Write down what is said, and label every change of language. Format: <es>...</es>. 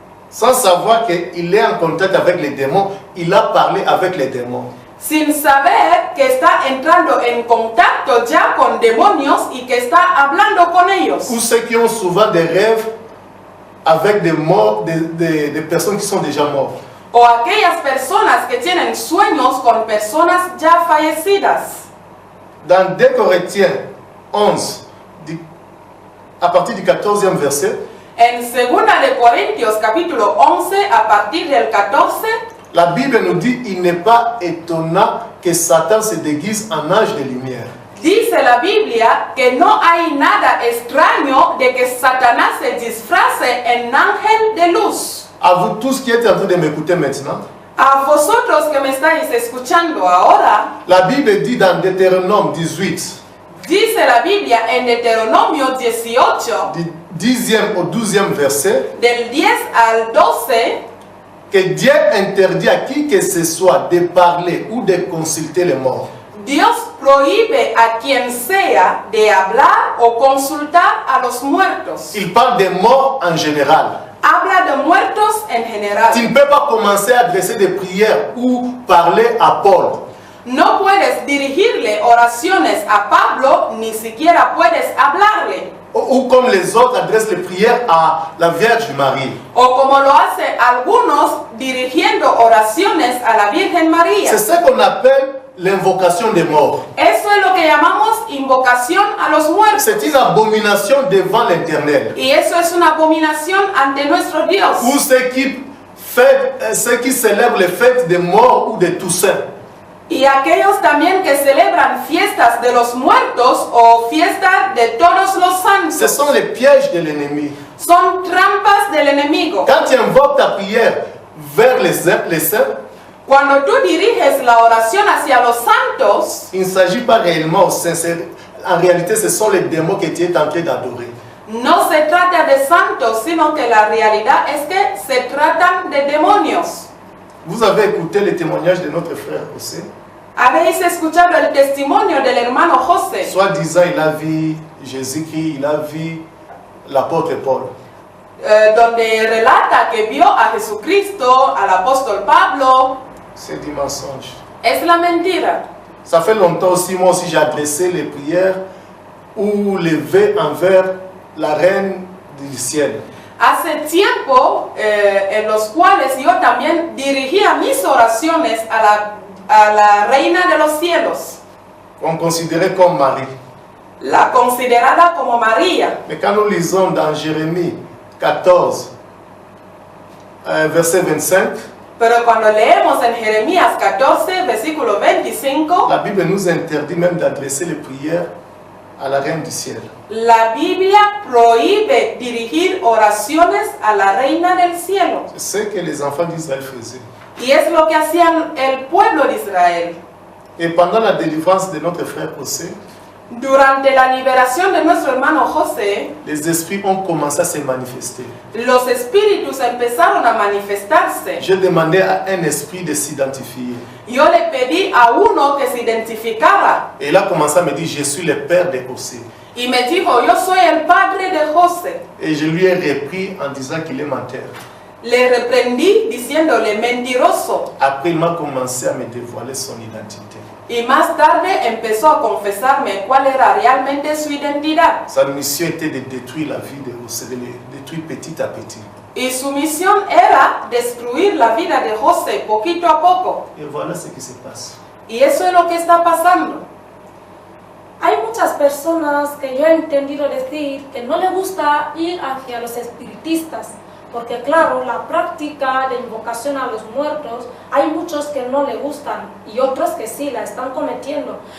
<fr>Sans savoir qu'il est en contact avec les démons, il a parlé avec les démons.</fr> <es>Sin saber que está entrando en contacto ya con demonios y que está hablando con ellos.</es> <fr>Ou ceux qui ont souvent des rêves avec des morts, des personnes qui sont déjà mortes.</fr> <es>O aquellas personas que tienen sueños con personas ya fallecidas.</es> <fr>Dans 2 Corinthiens 11, à partir du 14e verset,</fr> <es>En 2 de Corintios capítulo 11 a partir del 14,</es> <fr>la Bible nous dit il n'est pas étonnant que Satan se déguise en ange de lumière.</fr> <es>dice la Biblia que no hay nada extraño de que Satanás se disfrace en ángel de luz.</es> <fr>À vous tous qui êtes en train de m'écouter maintenant,</fr> <es>A vosotros que me estáis escuchando ahora,</es> <fr>la Bible dit dans Deutéronome 18,</fr> <es>dice la Biblia en Deuteronomio 18,</es> <fr>du 10e au 12e verset,</fr> <es>del 10 al 12,</es> <fr>que Dieu interdit à qui que ce soit de parler ou de consulter les morts.</fr> <es>Dios prohíbe a quien sea de hablar o consultar a los muertos.</es> <fr>Il parle des morts en général.</fr> <es>Habla de muertos en general.</es> <fr>Tu ne peux pas commencer à adresser des prières ou parler à Paul.</fr> <es>No puedes dirigirle oraciones a Pablo, ni siquiera puedes hablarle.</es> <fr>Ou comme les autres adressent les prières à la Vierge Marie.</fr> <es>O como lo hace algunos dirigiendo oraciones a la Virgen María.</es> <fr>C'est ce qu'on appelle l'invocation des morts.</fr> <es>Eso es lo que llamamos invocación a los muertos.</es> <fr>C'est une abomination devant l'Éternel.</fr> <es>Y eso es una abominación ante nuestro Dios.</es> <fr>Ou ceux qui célèbrent les fêtes des morts ou des Toussaint.</fr> <es>Y aquellos también que celebran fiestas de los muertos o fiestas de todos los</es> <fr>Ce</fr> <es>santos.</es> <fr>sont les pièges de l'ennemi.</fr> <es>Son trampas del enemigo.</es> <fr>Quand tu invoques ta prière vers les saints,</fr> <es>Cuando tú diriges la oración hacia los santos,</es> <fr>il ne s'agit pas réellement au sincère. En réalité, ce sont les démons que tu es en train d'adorer.</fr> <es>no se trata de santos, sino que la realidad es que se tratan de demonios.</es> <fr>Vous avez écouté le témoignage de notre frère José.</fr> <es>Habéis escuchado el testimonio del hermano José,</es> <fr>Soi-disant, il a vu Jésus-Christ, il a vu l'apôtre Paul.</fr> <es>donde relata que vio a Jesucristo, al apóstol Pablo.</es> <fr>C'est du mensonge.</fr> <es>Es la mentira.</es> <fr>Ça fait longtemps aussi, moi aussi, j'ai adressé les prières ou les vœux envers la reine du ciel.</fr> <es>Hace tiempo en los cuales yo también dirigía mis oraciones a la reina de los cielos,</es> <fr>On considérait comme Marie.</fr> <es>la considerada como María.</es> <fr>Mais quand nous lisons dans Jérémie 14, verset 25,</fr> <es>Pero cuando leemos en Jeremías 14, versículo 25,</es> <fr>la Bible nous interdit même d'adresser les prières à la reine du ciel.</fr> <es>la Biblia prohíbe dirigir oraciones a la reina del cielo.</es> <fr>C'est ce que les enfants d'Israël faisaient.</fr> <es>Y es lo que hacían el pueblo de Israel.</es> <fr>Et pendant la délivrance de notre frère José,</fr> <es>Durante la liberación de nuestro hermano José,</es> <fr>les esprits ont commencé à se manifester.</fr> <es>los espíritus empezaron a manifestarse.</es> <fr>J'ai demandé à un esprit de s'identifier.</fr> <es>Yo le pedí a uno que se identificara</es> <fr>Et il a commencé à me dire, je suis le père de José.</fr> <es>y me dijo, yo soy el padre de José.</es> <fr>Et je lui ai repris en disant qu'il est menteur.</fr> <es>Le reprendí diciéndole mentiroso</es> <fr>Après, il m'a commencé à me dévoiler son identité.</fr> <es>y más tarde empezó a confesarme cuál era realmente su identidad.</es> <fr>Sa mission était de détruire la vie de José, de le détruire petit à petit.</fr> <es>Y su misión era destruir la vida de José poquito a poco.</es> <fr>Et voilà ce qui se passe.</fr> <es>Y eso es lo que está pasando. Hay muchas personas que yo he entendido decir que no le gusta ir hacia los espiritistas, porque claro, la práctica de invocación a los muertos, hay muchos que no le gustan y otros que sí la están cometiendo.</es>